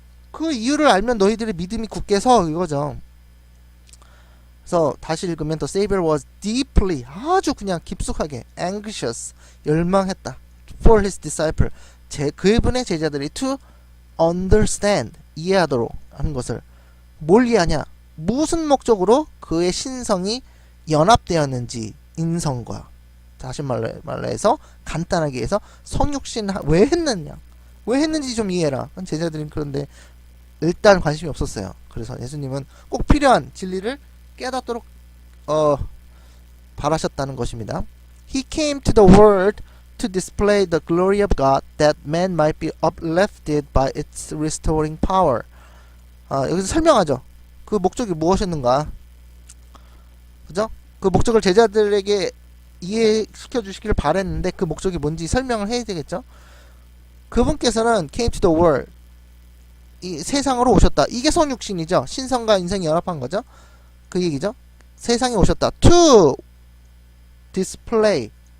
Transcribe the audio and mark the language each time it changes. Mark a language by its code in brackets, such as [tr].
[ko] 그 이유를 알면 너희들의 믿음이 굳게 서 이거죠. 그래서 다시 읽으면 [en] The Savior was deeply [ko] 아주 그냥 깊숙하게 anxious 열망했다 [en] for his disciple [ko] 그분의 제자들이 [en] to understand [ko] 이해하도록 하는 것을 뭘 이해하냐 무슨 목적으로 그의 신성이 연합되었는지 인성과 다시 말로 해서 간단하게 해서 성육신 왜 했는지 좀 이해해라. 제자들은 그런데 일단 관심이 없었어요. 그래서 예수님은 꼭 필요한 진리를 깨닫도록 바라셨다는 것입니다. [en] He came to the world to display the glory of God that man might be uplifted by its restoring power. [ko] 여기서 설명하죠. 그 목적이 무엇이었는가? 그죠? 그 목적을 제자들에게 이해시켜 주시기를 바랬는데 그 목적이 뭔지 설명을 해야 되겠죠? 그분께서는 [en] came to the world [ko] 이 세상으로 오셨다. 이게 성육신이죠. 신성과 인성이 연합한 거죠. 그 얘기죠. 세상에 오셨다. [en] to display [ko] 는요.